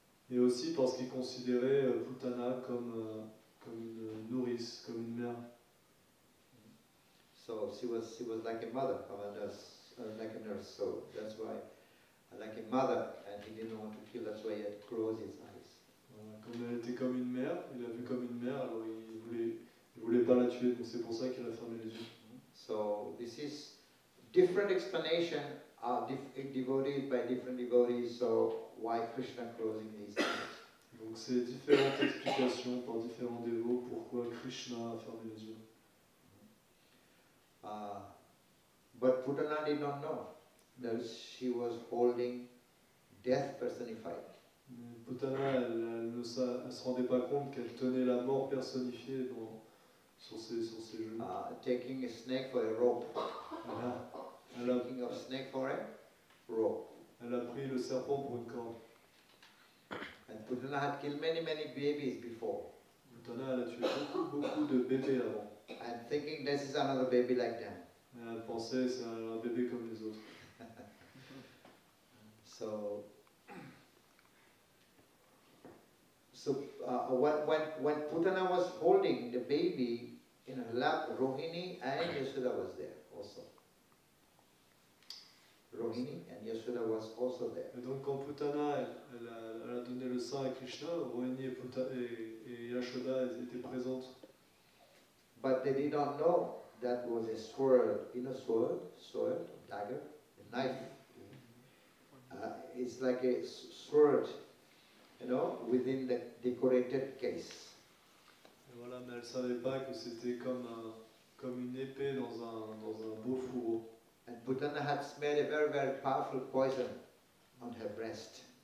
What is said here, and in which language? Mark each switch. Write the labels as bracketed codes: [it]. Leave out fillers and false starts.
[fr] Et aussi parce qu'il considérait Putana comme une nourrice, comme une mère. [en] So she was like a mother, like a nurse. So that's why, like a mother, and he didn't want to kill. That's why he had closed his eyes. [fr] Comme elle était comme une mère, il l'a vue comme une mère, alors il voulait pas la tuer, donc c'est pour ça qu'il a fermé les yeux. [en] So this is different explanation, devotees by different devotees. So why Krishna closing his eyes? [fr] Donc c'est différentes explications par différents dévots pourquoi Krishna a fermé les yeux. [en] But Putana did not know that she was holding death personified. [fr] Mais Putana, elle se rendait pas compte qu'elle tenait la mort personnifiée sur ses genoux. [en] Taking a snake for a rope. [fr] Elle a [en] Taking a snake for a rope. [fr] Elle a pris le serpent pour une corde. [en] And Putana had killed many babies before. [fr] Putana, elle a tué beaucoup de bébés avant. [en] And thinking this is another baby like them. [fr] Et elle pensait c'est un bébé comme les autres. [en] So when Putana was holding the baby in her lap, Rohini and Yashoda was there also. Rohini and Yashoda was also there. [fr] Et donc quand Putana elle a donné le sein à Krishna, Rohini et Yashoda elles étaient présentes. [en] But they did not know that was a sword, sword, dagger, a knife. It's like a sword, within the decorated case. [fr] Et voilà, mais elle savait pas que c'était comme une épée dans un beau fourreau. [en] And Putana had smelled a very powerful poison on her breast.